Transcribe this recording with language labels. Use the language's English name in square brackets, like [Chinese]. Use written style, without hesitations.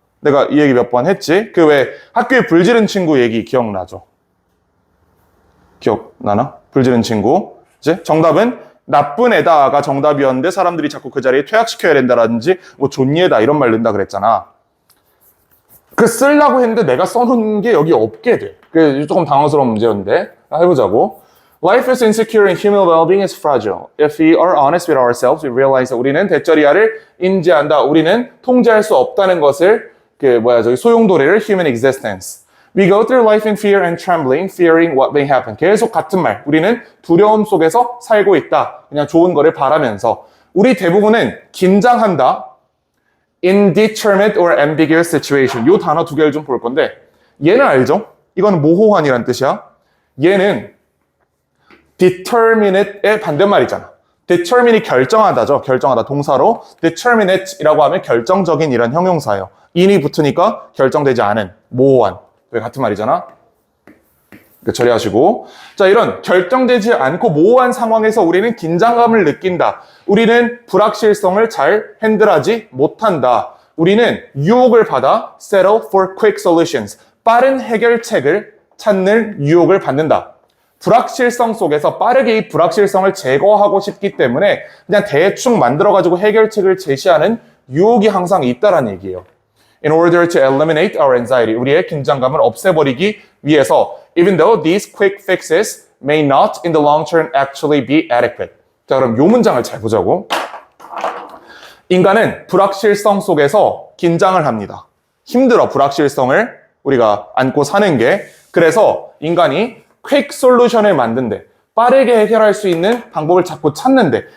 [Korean] 내가 이 얘기 몇 번 했지? 그 왜 학교에 불 지른 친구 얘기 기억나죠? 기억나나? 불 지른 친구. 이제 정답은 나쁜 애다가 정답이었는데 사람들이 자꾸 그 자리에 퇴학시켜야 된다라든지 뭐 존예다 이런 말 넣는다 그랬잖아. 그 쓰려고 했는데 내가 써놓은 게 여기 없게 돼. 그게 조금 당황스러운 문제였는데 해보자고. [English] Life is insecure and human well-being is fragile. If we are honest with ourselves, we realize that [Korean] 우리는 대절이야를 인지한다. 우리는 통제할 수 없다는 것을 소용돌이를 [English] human existence. We go through life in fear and trembling, fearing what may happen. [Korean] 계속 같은 말. 우리는 두려움 속에서 살고 있다. 그냥 좋은 거를 바라면서. 우리 대부분은 긴장한다. [English] Indeterminate or ambiguous situation. [Korean] 이 단어 두 개를 좀 볼 건데 얘는 알죠? 이거는 모호한이란 뜻이야. 얘는 determinate의 반대말이잖아. determine이 결정하다죠. 결정하다 동사로. determinate이라고 하면 결정적인 이란 형용사예요. in이 붙으니까 결정되지 않은, 모호한. 왜 같은 말이잖아? 처리하시고. 자, 이런 결정되지 않고 모호한 상황에서 우리는 긴장감을 느낀다. 우리는 불확실성을 잘 핸들하지 못한다. 우리는 유혹을 받아 [English] settle for quick solutions. [Korean] 빠른 해결책을 찾는 유혹을 받는다. 불확실성 속에서 빠르게 이 불확실성을 제거하고 싶기 때문에 그냥 대충 만들어가지고 해결책을 제시하는 유혹이 항상 있다라는 얘기예요. [English] In order to eliminate our anxiety, [Korean] 우리의 긴장감을 없애버리기 위해서 [English] even though these quick fixes may not in the long term actually be adequate. [Korean] 자, 그럼 이 문장을 잘 보자고. 인간은 불확실성 속에서 긴장을 합니다. 힘들어, 불확실성을 우리가 안고 사는 게. 그래서 인간이 quick 솔루션을 만든대. 빠르게 해결할 수 있는 방법을 자꾸 찾는데.